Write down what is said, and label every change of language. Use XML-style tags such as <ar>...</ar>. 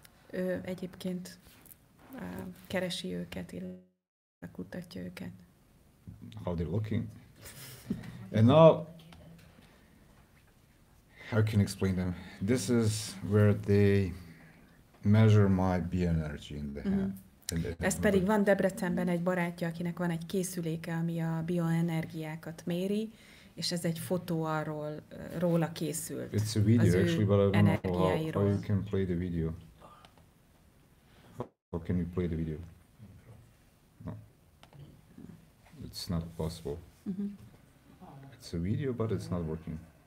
<hu>Ő egyébként keresi őket, illetve kutatja őket.</hu> <en>How they're looking. And now, how can I explain them? This is where they measure my B energy in the hand.</en> <hu>Ez pedig van Debrecenben egy barátja, akinek van egy készüléke, ami a bioenergiákat méri, és ez egy fotó róla készült.</hu> <en>It's a video actually, but I don't know how you can play the video. How can you play the video? No. It's not possible. It's a video, but it's not working.</en>